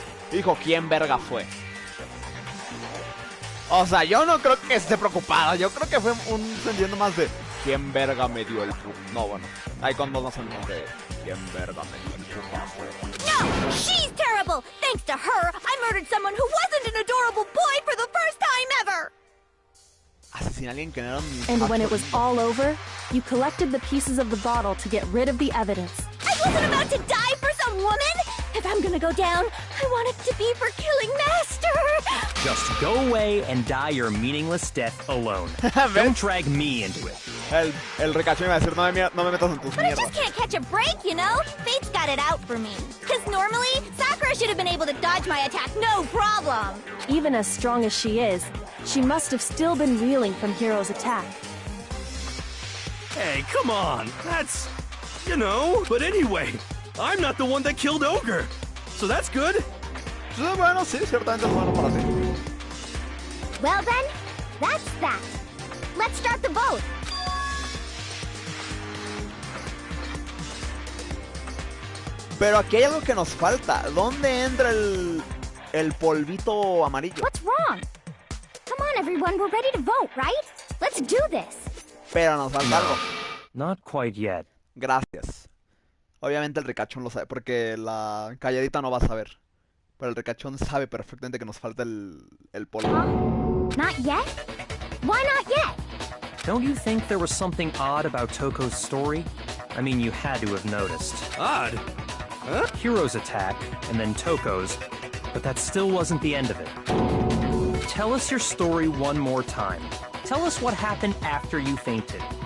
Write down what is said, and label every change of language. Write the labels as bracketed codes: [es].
[es] Dijo, ¿quién verga fue? O sea, yo no creo que esté preocupada. Yo creo que fue un sentido más de ¿quién verga me dio el putazo? No, bueno, ahí con dos más o menos de ¿quién verga me dio el putazo? [en] No! She's terrible! Thanks to her, I murdered someone who wasn't an adorable boy for the first time ever! [es] Asesiné a alguien que no era un... [en] And when it was all over, you collected the pieces of the bottle to get rid of the evidence. I wasn't about to die for some woman! If I'm gonna go down, I want it to be for killing Master! Just go away and die your meaningless death alone. Don't drag me into it. [es] El ricachón iba a decir, no me metas en tus [en] But I [es] mierdas. [en] just can't catch a break, you know? Fate's got it out for me. Because normally, Sakura should have been able to dodge my attack, no problem! Even as strong as she is, she must have still been reeling from Hiro's attack. Hey, come on. That's... you know. But anyway, I'm not the one that killed Ogre. So that's good. [es] Bueno, sí, ciertamente es bueno para ti. [en] Well then, that's that. Let's start the vote. [es] Pero aquí hay algo que nos falta. ¿Dónde entra el polvito amarillo? [en] What's wrong? Come on, everyone, we're ready to vote, right? Let's do this. [es] Pero nos falta algo. [en] Not quite yet. [es] Gracias. Obviamente el ricachón lo sabe, porque la calladita no va a saber. Pero el ricachón sabe perfectamente que nos falta el polvo. [en] Not yet? Why not yet? Don't you think there was something odd about Toko's story? I mean, you had to have noticed. Odd? Huh? Hiro's attack, and then Toko's, but that still wasn't the end of it. Tell us your story one more time. Tell us what happened after you fainted.